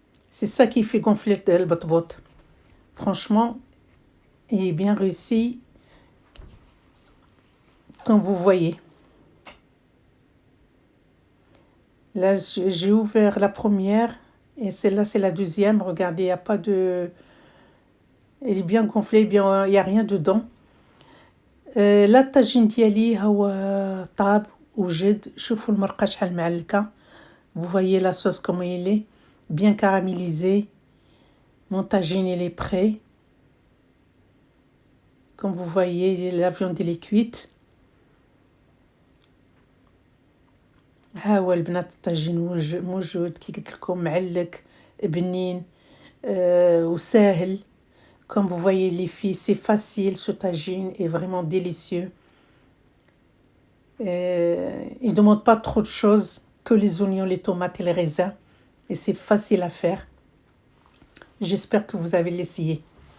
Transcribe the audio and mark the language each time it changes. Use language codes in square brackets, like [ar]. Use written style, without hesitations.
[fr] C'est ça qui fait gonfler le pot-pot. Franchement, il est bien réussi, comme vous voyez. Là, j'ai ouvert la première et celle-là, c'est la deuxième. Regardez, il n'y a pas de... Elle est bien gonflée, il n'y a rien dedans. [ar] لا الطاجين ديالي هو طاب وجد. شوفوا المرقه شحال معلكه. [fr] Vous voyez la sauce comment elle est bien caramélisée. Mon tagine il est prêt. Comme vous voyez, la viande elle est cuite. [ar] ها هو البنات الطاجين موجود كي قلت لكم معلك بنين وسهل. [fr] Comme vous voyez les filles, c'est facile, ce tagine est vraiment délicieux. Il ne demande pas trop de choses, que les oignons, les tomates et les raisins. Et c'est facile à faire. J'espère que vous avez l'essayé.